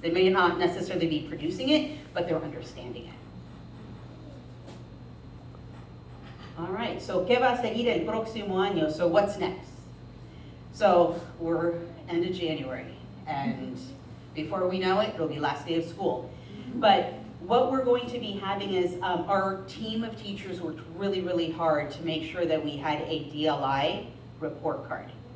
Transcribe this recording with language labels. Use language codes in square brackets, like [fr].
[en] They may not necessarily be producing it, but they're understanding it. All right, so [es] ¿qué va a seguir el próximo año? [en] So what's next? So we're end of January, and before we know it, it'll be last day of school. But what we're going to be having is our team of teachers worked really, really hard to make sure that we had a DLI report card.